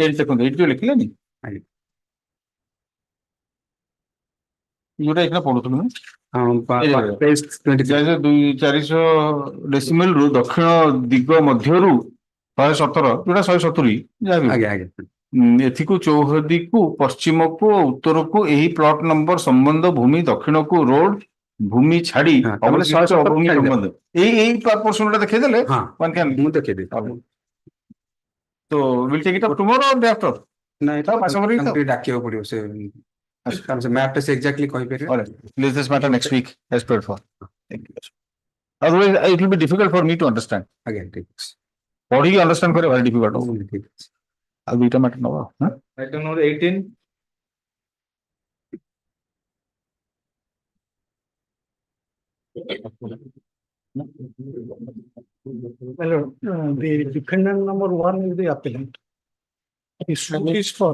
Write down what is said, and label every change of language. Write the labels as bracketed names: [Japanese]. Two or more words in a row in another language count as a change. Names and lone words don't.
[Odia] ଏଇଠି ଦେଖନ୍ତୁ ଏଇଠି ଯୋଉ ଲେଖିଲେନି ଯୋଉଟା ଏଇଟା ପଢୁଥିଲୁ ନା 400 ଡେସିମେଲ ରୁ ଦକ୍ଷିଣ ଦିଗ ମଧ୍ୟରୁ 117 ଯୋଉଟା 170 ଯାହା ବି ଆଜ୍ଞା ଆଜ୍ଞା ଏଥିକୁ ଚୌହଦୀକୁ ପଶ୍ଚିମକୁ ଓ ଉତ୍ତରକୁ ଏହି [English] plot number [Odia] ସମ୍ବନ୍ଧ ଭୂମି ଦକ୍ଷିଣକୁ ରୋଡ ଭୂମି ଛାଡି ଅବଶିଷ୍ଟ ଭୂମି ସମ୍ବନ୍ଧ ଏଇ ପୋର୍ସନ ଟା ଦେଖେଇଦେଲେ ମୁଁ ଦେଖେଇଦେବି [English] ତ will take it up tomorrow or day after? [Odia] ନାଇଁ ଟିକେ ଡାକିବାକୁ ପଡିବ ସେ କାରଣ ସେ ମ୍ୟାପ ଟା ସେ ଏକ୍ସାକ୍ଟଲି କହିପାରିବେ [English] Leave this matter next week as per for. Otherwise it will be difficult for me to understand. [Odia] ଆଜ୍ଞା ଠିକ ଅଛି ପଢିକି understand କରିବା [English] very difficult [Odia] ହବ ଠିକ ଅଛି ଆଉ ଦୁଇଟା matter ନବା [English] Item number 18. The defendant number 1 is the appellant. The suit is for